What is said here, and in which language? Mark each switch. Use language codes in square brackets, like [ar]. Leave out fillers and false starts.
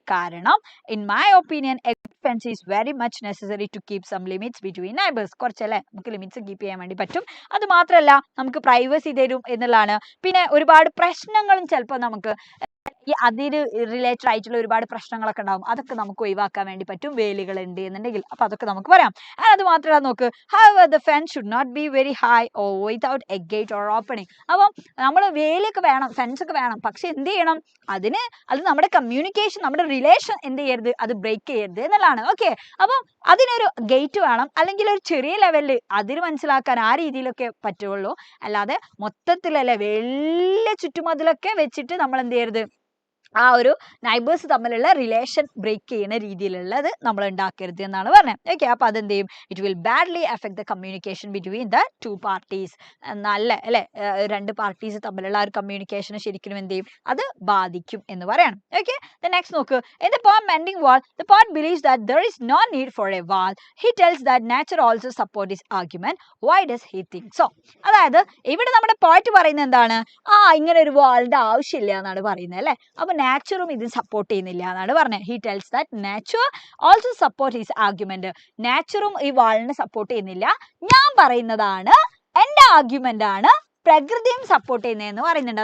[en] കാരണം in my opinion a good friends is very much necessary to keep some limits between neighbours. [ml] കുറച്ചല്ലേ നമുക്ക് limits keep ചെയ്യാൻ വേണ്ടി പറ്റും. അത് മാത്രമല്ല നമുക്ക് പ്രൈവസി തരും എന്നുള്ളതാണ്. പിന്നെ ഒരുപാട് പ്രശ്നങ്ങളും ചിലപ്പോൾ നമുക്ക് ഈ അതിന് റിലേറ്റഡ് ആയിട്ടുള്ള ഒരുപാട് പ്രശ്നങ്ങളൊക്കെ ഉണ്ടാവും, അതൊക്കെ നമുക്ക് ഒഴിവാക്കാൻ വേണ്ടി പറ്റും വേലികൾ ഉണ്ട് എന്നുണ്ടെങ്കിൽ. അപ്പൊ അതൊക്കെ നമുക്ക് പറയാം. അത് മാത്രമല്ല നോക്ക്, [en] however the fence should not be very high or without a gate or opening. [ml] അപ്പം നമ്മൾ വേലിയൊക്കെ വേണം, ഫെൻസ് ഒക്കെ വേണം, പക്ഷെ എന്ത് ചെയ്യണം, അത് നമ്മുടെ കമ്മ്യൂണിക്കേഷൻ, നമ്മുടെ റിലേഷൻ എന്ത് ചെയ്യരുത്, അത് ബ്രേക്ക് ചെയ്യരുത് എന്നുള്ളതാണ്. ഓക്കെ, അപ്പം അതിനൊരു ഗേറ്റ് വേണം, അല്ലെങ്കിൽ ഒരു ചെറിയ ലെവലിൽ അതിന് മനസ്സിലാക്കാൻ ആ രീതിയിലൊക്കെ പറ്റുള്ളൂ. അല്ലാതെ മൊത്തത്തിലല്ലേ വലിയ ചുറ്റുമതിലൊക്കെ വെച്ചിട്ട് നമ്മൾ എന്ത് ചെയ്യരുത്, ആ ഒരു നൈബേഴ്സ് തമ്മിലുള്ള റിലേഷൻ ബ്രേക്ക് ചെയ്യുന്ന രീതിയിലുള്ളത് നമ്മൾ ഉണ്ടാക്കരുത് എന്നാണ് പറഞ്ഞത്. [en] okay, [ml] അപ്പൊ അതെന്ത് ചെയ്യും, [en] It will badly effect the communication between the two parties. [ml] നല്ല അല്ലെ, രണ്ട് പാർട്ടീസ് തമ്മിലുള്ള ആ ഒരു കമ്മ്യൂണിക്കേഷൻ ശരിക്കും എന്ത് ചെയ്യും, അത് ബാധിക്കും എന്ന് പറയണം. [en] Okay, next നോക്ക്, in the poem Mending Wall, the poet believes that there is no need for a wall. He tells that nature also supports his argument. Why does he think so? [ml] അതായത് ഇവിടെ നമ്മുടെ point പറയുന്നത് എന്താണ്, ഇങ്ങനെ ഒരു വാളിന്റെ ആവശ്യമില്ല എന്നാണ് പറയുന്നത് അല്ലെ. അപ്പൊ നാച്ചുറും ഇത് സപ്പോർട്ട് ചെയ്യുന്നില്ല എന്നാണ് പറഞ്ഞത്. [en] He tells that nature also support his argument. [ml] നാച്ചുറും ഈ വാളിനെ സപ്പോർട്ട് ചെയ്യുന്നില്ല, ഞാൻ പറയുന്നതാണ്, എന്റെ ആർഗ്യുമെന്റ് ആണ് പ്രകൃതിയും സപ്പോർട്ട് ചെയ്യുന്നതെന്ന് പറയുന്നുണ്ട്.